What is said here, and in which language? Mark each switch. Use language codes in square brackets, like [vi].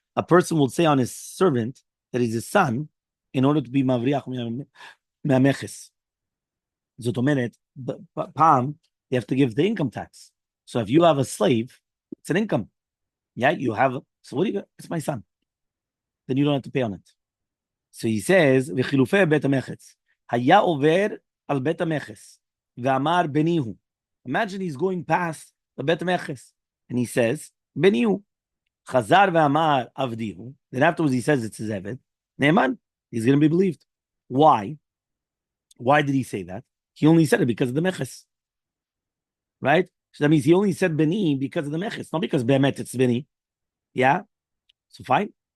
[en] A person will say on his servant that he's his son in order to be [he] mavriach מהמכס. זאת אומרת, פעם, [en] you have to give the income tax. So if you have a slave, it's an income. Yeah, you have, so what do you, it's my son. Then you don't have to pay on it. [he] So he says, וחילופי בית המכס, היה עובר על בית המכס, ואמר בניהו. [en] Imagine he's going past the בית המכס, and he says, בניהו. [he] חזר ואמר עבדיהו, [en] then afterwards he says it's his עבד, נאמן, he's going to be believed. Why? Why did he say that? He only said it because of the meches. Right? So that means he only said beni because of the meches, not because be'emet it's beni. Yeah? So fine.